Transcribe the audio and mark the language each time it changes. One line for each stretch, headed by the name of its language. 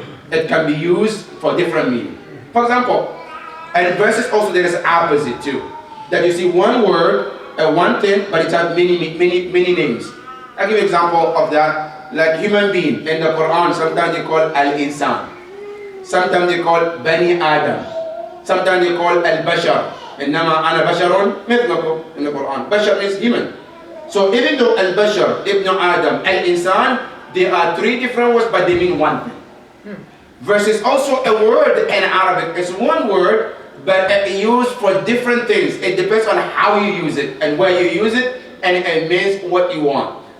English: It can be used for different meaning. For example, in verses also there is opposite too. That you see one word, one thing, but it has many names. I'll give you an example of that. Like human being in the Quran, sometimes they call al-insan. Sometimes they call bani Adam. Sometimes they call al-bashar.
Arabic: إنما أنا بشر مثلكم
English: in the Quran. Bashar means human. So even though al-bashar, ibn Adam, al-insan, they are three different words, but they mean one thing. Versus also a word in Arabic. It's one word, but it's used for different things. It depends on how you use it and where you use it, and it means what you want.